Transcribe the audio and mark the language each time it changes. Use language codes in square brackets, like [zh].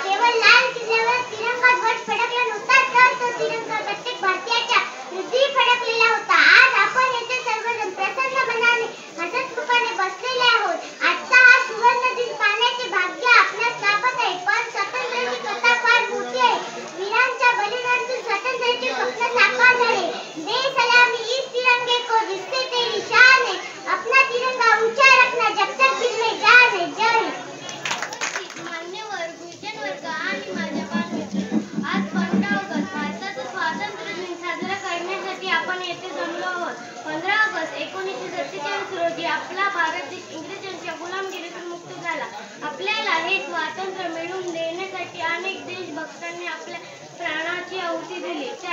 [mr] केवळ लाल किल्ल्यावर तिरंगा ध्वज फडकला नव्हता, तर तो तिरंगा प्रत्येक भारतीयाच्या हृदयी फडकलेला होता. आज आपण येथे सर्वजण प्रसन्न मनाने हसतमुखाने बसलेले आहोत. आजचा हा सुवर्ण दिन पाहण्याचे भाग्य आपल्यास लाभत आहे. पण स्वातंत्र्याची कथा फार मोठी आहे. वीरांच्या बलिदानातून स्वातंत्र्याचे स्वप्न साकार झाले. [hi] दे सलामी इस तिरंगे को जिससे तेरी शान है, अपना तिरंगा ऊंचा रखना जब तक दिल में जान है. जय हिंद. [mr] मान्यवर गुरुजन वर्ग आणि माझ्या बालमित्रांनो, आज 15 ऑगस्ट भारताचा स्वातंत्र्य दिन साजरा करण्यासाठी आपण येथे जमलो आहोत. 15 ऑगस्ट 1947 रोजी आपला भारत देश इंग्रजांच्या गुलामगिरीतून मुक्त झाला. आपल्याला हे स्वातंत्र्य मिळवून देण्यासाठी अनेक देशभक्तांनी आपल्या प्राणाची आहुती दिली.